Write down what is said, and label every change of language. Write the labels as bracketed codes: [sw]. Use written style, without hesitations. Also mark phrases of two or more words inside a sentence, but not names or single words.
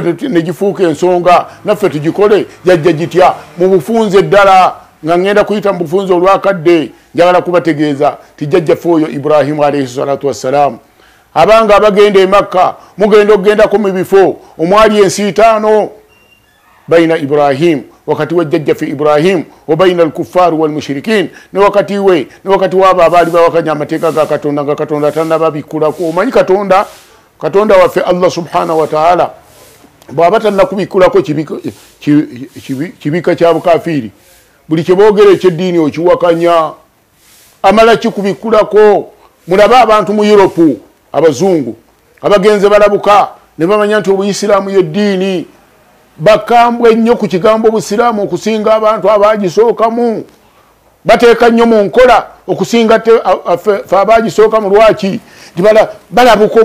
[lg] ne gifuuka ensonga naffe tugikole jajja gitya mu bufunze ddala nga ngenda kuyita mu bufunze olwakadde njagala kubategeeza ti jjajjaffe oyo Ibrahim [ar] عليه الصلاة والسلام [lg] abanga abagenda e Makka mugenda okugendako mu bifo omwali ensiitaano baina Ibrahim wakati wa jjajjaffe Ibrahim wa [ar] بين الكفار والمشركين [lg] ne wakati wabo abaali bawakanya amateeka ga Katonda nga Katonda tannababikulako omanyi Katonda waffe Allah [ar] سبحانه وتعالى [lg] bw'aba tannakubikulako kibika kya bukafiri buli kye boogera ekyeddiini okiwakanya amala kikubikulako mulabe abantu mu Europe abazungu abagenze balabuka ne bamanya nti obuyisiraamu y'eddiini bakambwe nnyo ku kigambo obusiraamu okusinga abantu abagisookamu bateeka nnyo mu nkola okusinga fe abagisookamu lwaki balabuka